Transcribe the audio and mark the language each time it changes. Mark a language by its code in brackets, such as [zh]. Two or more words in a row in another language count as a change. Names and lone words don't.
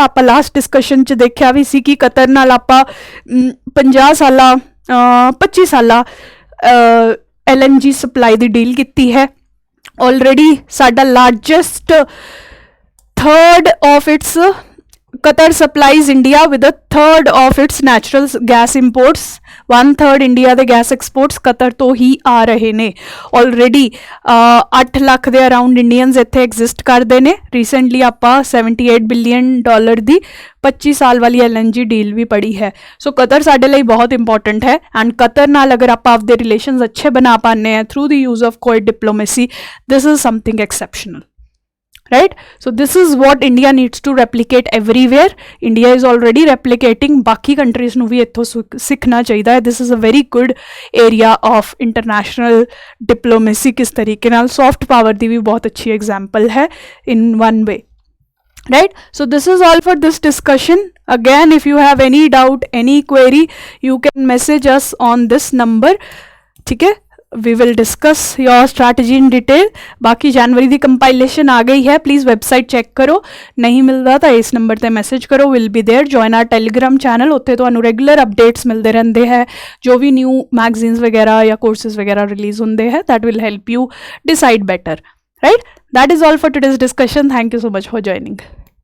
[pa] ਆਪਾਂ ਲਾਸਟ ਡਿਸਕਸ਼ਨ 'ਚ ਦੇਖਿਆ ਵੀ ਸੀ ਕਿ ਕਤਰ ਨਾਲ ਆਪਾਂ 25 ਸਾਲਾ LNG ਸਪਲਾਈ ਦੀ ਡੀਲ ਕੀਤੀ ਹੈ ਆਲਰੇਡੀ। ਸਾਡਾ [en] largest third of its Qatar supplies India with a third of its natural gas imports. [pa] 1/3 ਇੰਡੀਆ ਦੇ [en] gas exports [pa] ਕਤਰ ਤੋਂ ਹੀ ਆ ਰਹੇ ਨੇ ਆਲਰੇਡੀ 8 ਲੱਖ ਦੇ ਅਰਾਊਂਡ ਇੰਡੀਅਨਸ ਇੱਥੇ ਐਗਜ਼ਿਸਟ ਕਰਦੇ ਨੇ ਰੀਸੈਂਟਲੀ ਆਪਾਂ 78 ਬਿਲੀਅਨ ਡਾਲਰ ਦੀ 25 ਸਾਲ ਵਾਲੀ LNG ਡੀਲ ਵੀ ਪੜੀ ਹੈ ਸੋ ਕਤਰ ਸਾਡੇ ਲਈ ਬਹੁਤ ਇੰਪੋਰਟੈਂਟ ਹੈ ਐਂਡ ਕਤਰ ਨਾਲ ਅਗਰ ਆਪਾਂ ਆਪਦੇ ਰਿਲੇਸ਼ਨਸ ਅੱਛੇ ਬਣਾ ਪਾਉਂਦੇ ਹਾਂ [en] through the use of quiet diplomacy this is something exceptional right so this is what India needs to replicate everywhere. India is already replicating बाकी countries [pa] ਨੂੰ ਵੀ ਇੱਥੋਂ ਸਿੱਖਣਾ ਚਾਹੀਦਾ ਹੈ [en] this is a very good area of international diplomacy [pa] ਕਿਸ ਤਰੀਕੇ ਨਾਲ [en] soft power [pa] ਦੀ ਵੀ ਬਹੁਤ ਅੱਛੀ [en] example [pa] ਹੈ [en] in one way right so this is all for this discussion. Again if you have any doubt any query you can message us on this number [hi] ठीक है [en] we will discuss your strategy in detail. [pa] बाकी जनवरी ਦੀ ਕੰਪਾਈਲੇਸ਼ਨ ਆ ਗਈ ਹੈ [en] please website check [pa] ਕਰੋ ਨਹੀਂ ਮਿਲਦਾ ਤਾਂ ਇਸ ਨੰਬਰ ਤੇ ਮੈਸੇਜ ਕਰੋ [en] will be there join our Telegram channel [pa] ਉੱਥੇ ਤੁਹਾਨੂੰ [en] regular updates [pa] ਮਿਲਦੇ ਰਹਿੰਦੇ ਹੈ ਜੋ ਵੀ [en] new magazines [pa] ਵਗੈਰਾ ਜਾਂ ਕੋਰਸਿਸ ਵਗੈਰਾ ਰਿਲੀਜ਼ ਹੁੰਦੇ ਹੈ [en] that will help you decide better right that is all for today's discussion thank you so much for joining.